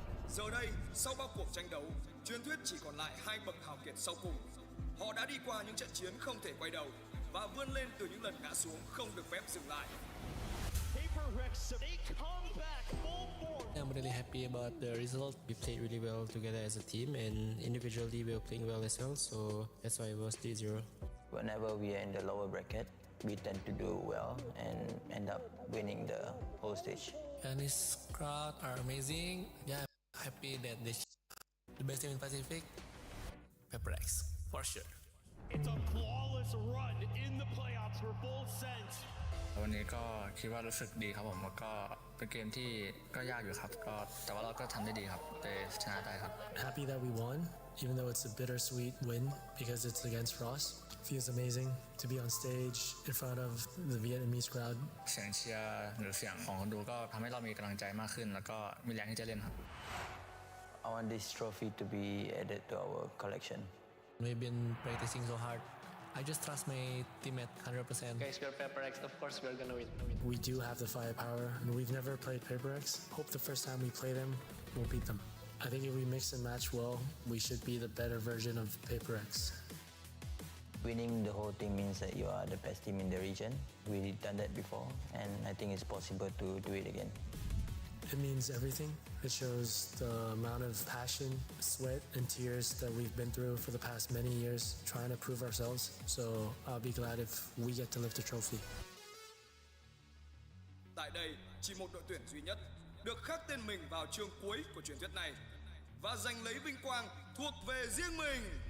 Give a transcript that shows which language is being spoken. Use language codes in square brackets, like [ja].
[vi] Giờ đây, sau bao cuộc tranh đấu, truyền thuyết chỉ còn lại hai bậc hào kiệt sau cùng. Họ đã đi qua những trận chiến không thể quay đầu và vươn lên từ những lần ngã xuống không được phép dừng lại. [en] I'm really happy about the result. We played really well together as a team, and individually we were playing well as well, so that's why it was 3-0. Whenever we are in the lower bracket, we tend to do well and end up winning the whole stage. And this crowd are amazing. Yeah, I'm happy that the best team in Pacific, Pepper X, for sure. It's a flawless run in the playoffs for Full Sense. [th] วันนี้ก็คิดว่ารู้สึกดีครับผมแล้วก็เป็นเกมที่ก็ยากอยู่ครับก็แต่ว่าเราก็ทำได้ดีครับเลยชนะได้ครับ [en] Happy that we won, even though it's a bittersweet win because it's against Ross. Feels amazing to be on stage in front of the Vietnamese crowd. [th] เสียงเชียร์หรือเสียงของคนดูก็ทำให้เรามีกำลังใจมากขึ้นแล้วก็มีแรงที่จะเล่นครับ [en] I want this trophy to be added to our collection. We've been practicing so hard. I just trust my teammate 100%. Guys, we're Pepper X. Of course, we're gonna win. We do have the firepower, and we've never played Paper X. Hope the first time we play them, we'll beat them. I think if we mix and match well, we should be the better version of Paper X. Winning the whole thing means that you are the best team in the region. We've done that before, and I think it's possible to do it again. It means everything. It shows the amount of passion, sweat, and tears that we've been through for the past many years trying to prove ourselves. So I'll be glad if we get to lift the trophy. [vi] Tại đây, chỉ một đội tuyển duy nhất được khắc tên mình vào chương cuối của truyền thuyết này và giành lấy vinh quang thuộc về riêng mình.